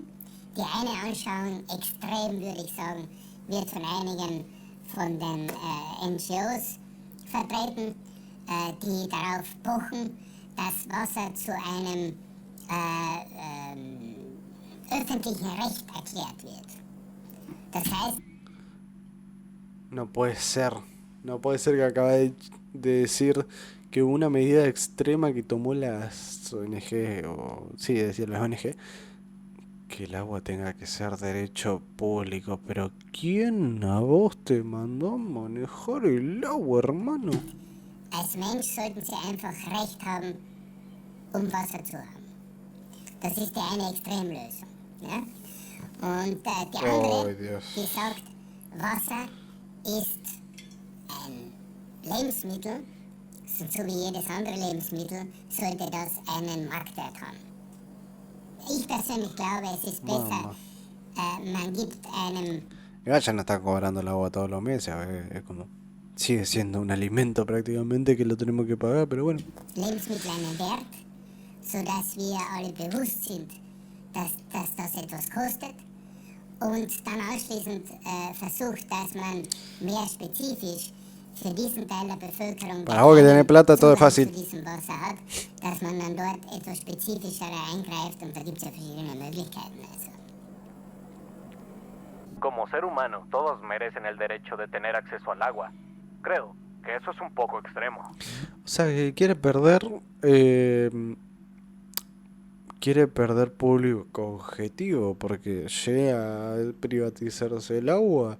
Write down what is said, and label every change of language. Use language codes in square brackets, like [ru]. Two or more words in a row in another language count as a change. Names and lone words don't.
[de] Die eine Anschauung, extrem würde ich sagen, wird von einigen von den NGOs vertreten, die darauf pochen, dass Wasser zu einem öffentlichen Recht erklärt wird. Das heißt, [es] No puede ser. No puede ser que acaba de decir que una medida extrema que tomó las ONG, o sí, decir las ONG, que el agua tenga que ser derecho público. Pero ¿quién a vos te mandó a manejar el agua, hermano? [de] als Mensch sollten Sie einfach Recht haben, Wasser zu haben. Das ist die eine Extremlösung. Ja? Und die andere, [es] Ay, Dios. [de] die sagt, Wasser ist ein Lebensmittel, so wie jedes andere Lebensmittel, sollte das einen Marktwert haben. Ich persönlich glaube, es ist besser, man gibt einem [es] Igual ya no está cobrando el agua todos los meses. Es como. Sigue siendo un alimento prácticamente que lo tenemos que pagar, pero bueno. [de] Lebensmittel einen Wert, sodass wir alle bewusst sind, dass das etwas kostet und dann anschließend versucht, dass man mehr spezifisch für diesen Teil der Bevölkerung, [es] Para vos que tenés plata, todo es [de] Zugang [es] fácil. [de] zu diesem Wasser hat, dass man dann dort etwas spezifischer eingreift und da gibt es ja verschiedene Möglichkeiten. Also. [es] Como ser humano, todos merecen el derecho de tener acceso al agua. Creo que eso es un poco extremo. O sea, que quiere perder. Quiere perder público objetivo porque llega a privatizarse el agua.